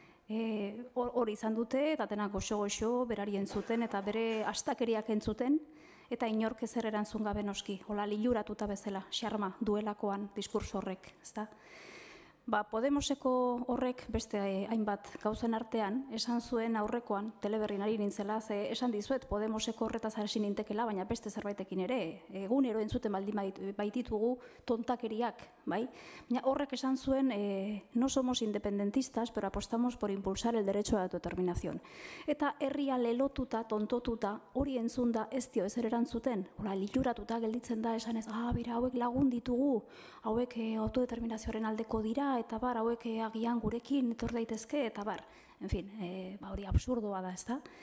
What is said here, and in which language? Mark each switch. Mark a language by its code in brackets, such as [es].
[eu] Hori izan dute, eta denak goxo-goxo, berari entzuten, eta bere astakeriak entzuten, eta inork ezer erantzun gabe noski, hola liluratuta bezala, xarma duelakoan diskurso horrek, ezta? Podemoseko horrek beste hainbat gauzen artean, esan zuen aurrekoan, teleberrin ari nintzela, ze esan dizuet Podemoseko horretaz hasi nintekela, baina beste zerbaitekin ere, egunero entzuten baldin baititugu tontakeriak, bai? Baina horrek esan zuen, [es] no somos independentistas, pero apostamos por impulsar el derecho a la autodeterminación. [eu] Eta herria lelotuta, tontotuta, hori entzunda ez dio ezer erantzuten, hola, liluratuta gelditzen da esan ez, bera, hauek lagun ditugu, hauek autodeterminazioaren aldeko dira, eta bar, hauek agian gurekin etor daitezke, eta bar, [es] en fin, [eu] hori absurdoa da, ez da?